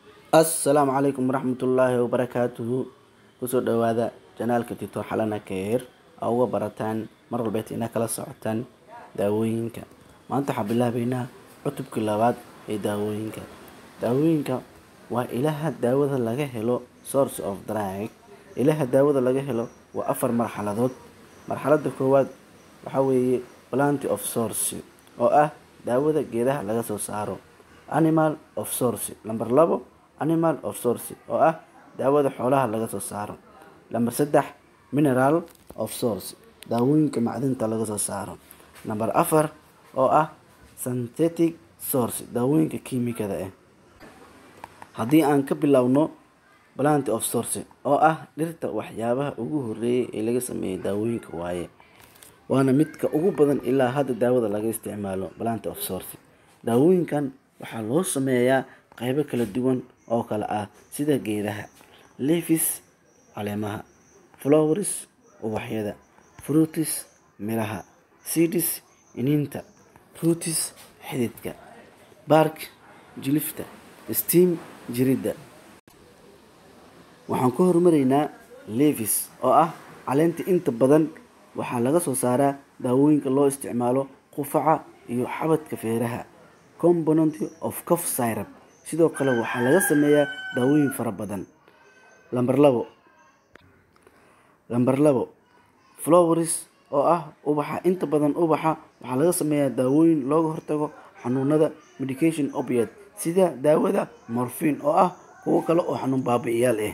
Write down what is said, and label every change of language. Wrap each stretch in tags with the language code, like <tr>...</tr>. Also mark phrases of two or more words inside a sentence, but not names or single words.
<ar>السلام عليكم ورحمة الله وبركاته.</ar> <so>Kusoo dhawaada janaalka Tito Xalana Care oo uga barataan mar walba inaad kala socotaan daawooyinka. Maanta waxaan bilaabaynaa cutubkii labaad ee daawooyinka. Daawooyinka waa ilaha daawada laga helo</so> <en>source of drug.</en> <so>Ilaha daawada laga helo waa 4 marxaladood. Marxaladda koowaad waxaa weeye</so> <en>plant of source</en> <so>oo ah daawada geedaha laga soo saaro.</so> <en>Animal of source.</en> <so>Number 2</so> <en>animal of source</en> <so>oo ah daawada xoolaha laga soo saaro. Number 3</so> <en>mineral of source</en> <so>daawooyinka macdanta laga soo saaro. Number 4 oo ah</so> <en>synthetic source</en> <so>daawooyinka kiimikada ah. Haddii aan ka bilowno</so> <en>plant of source</en> <so>oo ah dhirta waxyaabaha ugu horeeyay ee laga sameeyay daawooyinka waaye, waana midka ugu badan ilaa hadda daawada laga isticmaalo.</so> <en>Plant of source</en> <so>daawooyinkan waxaa loo sameeyaa qaybo kala duwan oo kala ah sida geedaha, leaves caleemaha, flowers ubaxyada, fruits miraha, seeds iniinta, roots xididka, bark jilifta, stem jirida. Waxaan ku horumareynaa leaves oo ah caleenta. Inta badan waxaa laga soo saaraa daawooyinka loo isticmaalo qufaca iyo xabadka feeraha.</so> <en>Component of cough syrup</en> <so>sidoo kale waxaa laga sameeyaa daawooyin fara badan. Number 2 flowers oo ah ubaxa. Inta badan ubaxa waxaa laga sameeyaa daawooyin looga hortago xanuunada</so> <en>medication opioid</en> <so>sida daawada morphine oo ah kuwo kale oo xanuun baabi'iyaal ah.</so>